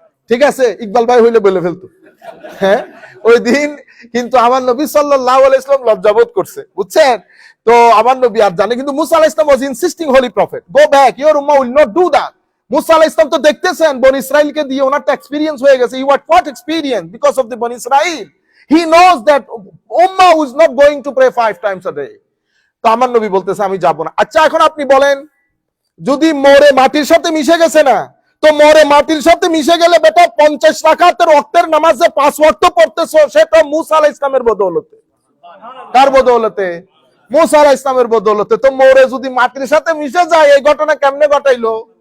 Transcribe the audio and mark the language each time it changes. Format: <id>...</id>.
<bn>ঠিক আছে, ইকবাল ভাই হইলে বলে ফেলতো। হ্যাঁ, ওই দিন কিন্তু আমার নবী সাল্লাল্লাহু আলাইহি ওয়াসাল্লাম লজ্জাবোধ করছে, বুঝছেন?</bn> <en>তো আমার নবী আর জানে, কিন্তু মুসা আলাইহিস সালাম was insisting holy prophet, go back, your উম্মাহ উইল নট ডু দ্যাট। মুসা আলাইহিস সালাম তো দেখতেছেন বনি ইসরাইলকে দিয়ে ওনারটা এক্সপেরিয়েন্স হয়ে গেছে, you are what experience because of the বনি ইসরাইল, he knows that ummah is not going to pray 5 times a day।</en> <bn>তো আমার নবী বলতেছে আমি যাব না। আচ্ছা এখন আপনি বলেন, যদি মরে মাটির সাথে মিশে গেছে না, তো মরে মাটির সাথে মিশে গেলে বেটা 50 রাকাতের ওয়াক্তের নামাজে 5 ওয়াক্ত পড়তেছো, সেটা মূসা আলাইহিস সালামের বদৌলতে। কার বদৌলতে? মূসা আলাইহিস সালামের বদৌলতে। তো মরে যদি মাটির সাথে মিশে যায়, এই ঘটনা কেমনে ঘটাইলো?</bn>